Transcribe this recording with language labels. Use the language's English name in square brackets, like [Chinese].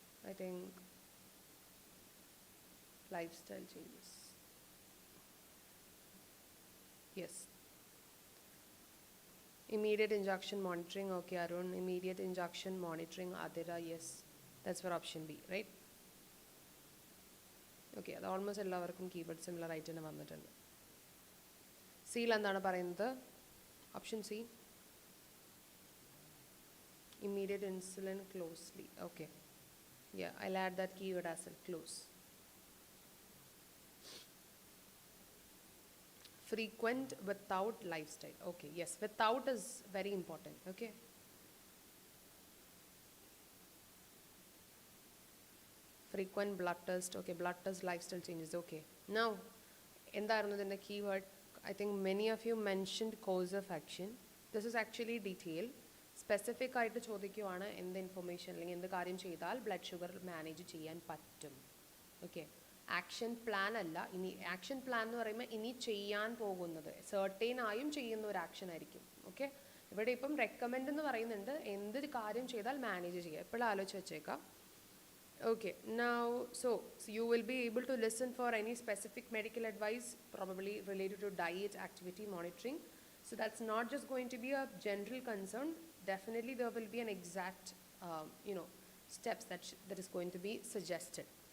[English] I think lifestyle changes. Yes. Immediate injection monitoring. Okay, Arun. Immediate injection monitoring. Adira. Yes. That's for option B, right? [Malayalam] Okay, അത് almost എല്ലാവർക്കും keyboard similar ആയിട്ട് തന്നെ വന്നിട്ടുണ്ട്. സിയിൽ എന്താണ് പറയുന്നത്? [English] Option C, immediate insulin closely. Okay. Yeah, I'll add that keyword as well, close. Frequent without lifestyle. Okay, yes, without is very important. Okay. Frequent blood test. Okay, blood test, lifestyle changes. Okay. [Malayalam] Now, എന്തായിരുന്നു ഇതിൻ്റെ keyword? [English] I think many of you mentioned cause of action. This is actually detail. [Malayalam] Specific ആയിട്ട് ചോദിക്കുവാണ് എന്ത് information അല്ലെങ്കിൽ എന്ത് കാര്യം ചെയ്താൽ blood sugar manage ചെയ്യാൻ പറ്റും. ഓക്കെ, ആക്ഷൻ പ്ലാൻ അല്ല. ഇനി ആക്ഷൻ പ്ലാൻ എന്ന് പറയുമ്പോൾ ഇനി ചെയ്യാൻ പോകുന്നത് സെർട്ടൈൻ ആയും ചെയ്യുന്ന ഒരു ആക്ഷൻ ആയിരിക്കും. ഓക്കെ, ഇവിടെ ഇപ്പം റെക്കമെൻഡ് എന്ന് പറയുന്നുണ്ട് എന്ത് കാര്യം ചെയ്താൽ മാനേജ് ചെയ്യുക, എപ്പോഴും ആലോചിച്ച് വെച്ചേക്കാം. [English] Okay, now so you will be able to listen for any specific medical advice probably related to diet, activity monitoring. So that's not just going to be a general concern. Definitely there will be an exact steps that is going to be suggested.